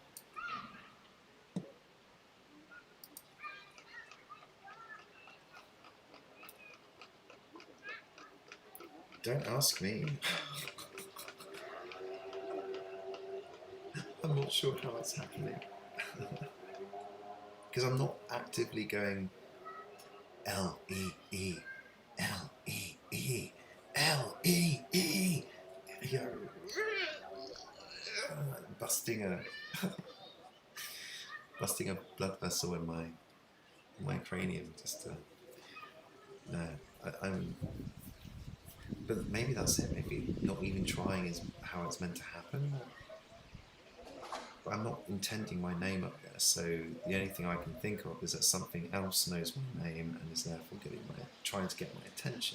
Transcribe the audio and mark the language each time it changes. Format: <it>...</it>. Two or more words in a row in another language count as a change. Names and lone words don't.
<en>Don't ask me. I'm not sure how it's happening. Because I'm not actively going L-E-E, L-E-E, L-E-E. You know, busting a blood vessel in my cranium. Just no, I'm. But maybe that's it. Maybe not even trying is how it's meant to happen. But I'm not intending my name up there, so the only thing I can think of is that something else knows my name and is therefore trying to get my attention.</en>